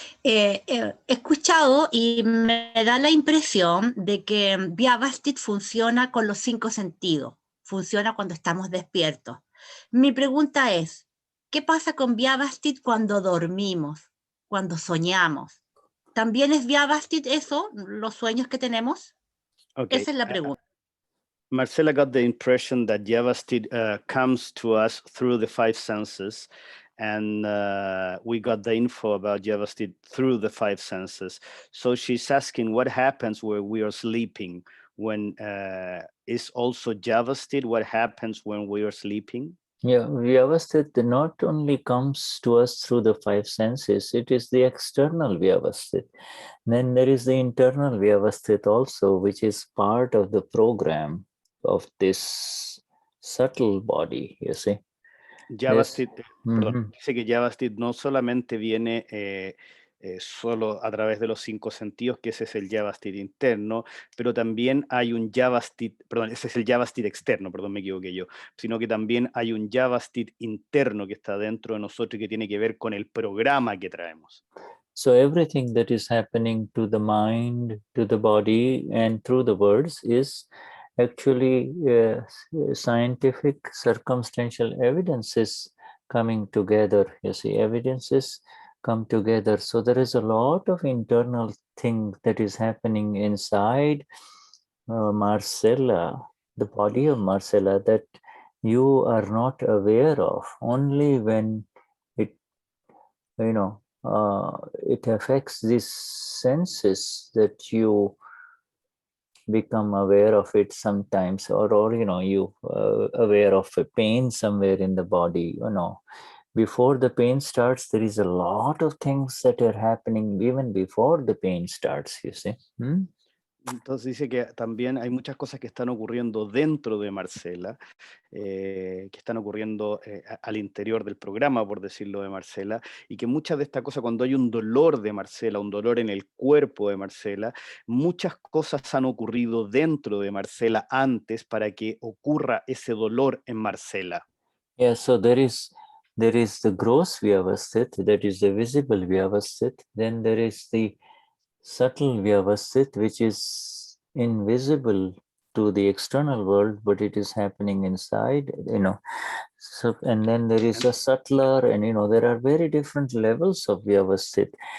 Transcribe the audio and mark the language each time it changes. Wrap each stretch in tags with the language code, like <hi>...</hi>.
<es>He escuchado y me da la impresión de que Vyavasthit funciona con los 5 sentidos. funciona cuando estamos despiertos. Mi pregunta es, ¿qué pasa con Vyavasthit cuando dormimos, cuando soñamos? ¿También es Vyavasthit eso, los sueños que tenemos?</es> <en>Okay.</en> <es>Esa es la pregunta.</es> <en>Marcela got the impression that Vyavasthit comes to us through the five senses, and we got the info about Vyavasthit through the five senses. So she's asking what happens where we are sleeping, when is also Vyavasthit what happens when we are sleeping? Yeah, Vyavasthit not only comes to us through the five senses, it is the external Vyavasthit. Then there is the internal Vyavasthit also, which is part of the program of this subtle body, you see.</en> <es>Vyavasthit, perdón, Mhm. dice que Vyavasthit no solamente viene solo a través de los cinco sentidos, que ese es el Vyavasthit interno, pero también hay un Vyavasthit, perdón, ese es el Vyavasthit externo, perdón, me equivoqué yo, sino que también hay un Vyavasthit interno que está dentro de nosotros y que tiene que ver con el programa que traemos.</es> <en>So everything that is happening to the mind, to the body, and through the words is actually scientific circumstantial evidences coming together. You see, evidences come together. So there is a lot of internal thing that is happening inside Marcella, the body of Marcella, that you are not aware of. Only when it, it affects these senses that you become aware of it sometimes, or you aware of a pain somewhere in the body. Before the pain starts, there is a lot of things that are happening even before the pain starts, you see.</en> <es>Entonces dice que también hay muchas cosas que están ocurriendo dentro de Marcela, que están ocurriendo al interior del programa, por decirlo de Marcela, y que muchas de estas cosas, cuando hay un dolor de Marcela, un dolor en el cuerpo de Marcela, muchas cosas han ocurrido dentro de Marcela antes para que ocurra ese dolor en Marcela.</es> <en>Yeah, so there is the gross Vyavasthit, that is the visible Vyavasthit. Then there is the subtle Vyavasthit, which is invisible to the external world, but it is happening inside, So, and then there is a subtler, and there are very different levels of Vyavasthit.</en>